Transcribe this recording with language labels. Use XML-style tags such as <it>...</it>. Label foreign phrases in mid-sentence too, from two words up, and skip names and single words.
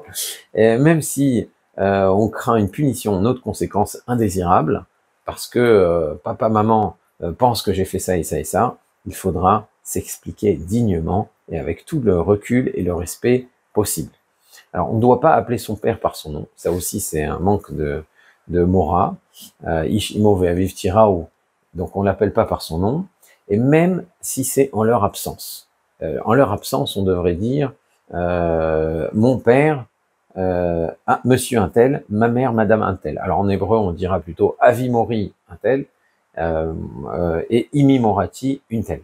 <fr>Même si on craint une punition, une autre conséquence indésirable, parce que papa, maman pense que j'ai fait ça et ça et ça, il faudra s'expliquer dignement et avec tout le recul et le respect possible. Alors, on ne doit pas appeler son père par son nom. Ça aussi, c'est un manque de mora.</fr> <he>איש אמו ואביו תיראו.</he> <fr>Donc, on l'appelle pas par son nom. Et même si c'est en leur absence. En leur absence, on devrait dire mon père, monsieur un tel, ma mère, madame un tel. Alors, en hébreu, on dira plutôt avimori un tel et</fr> <he>אמי מורתי</he> <fr>une telle.</fr>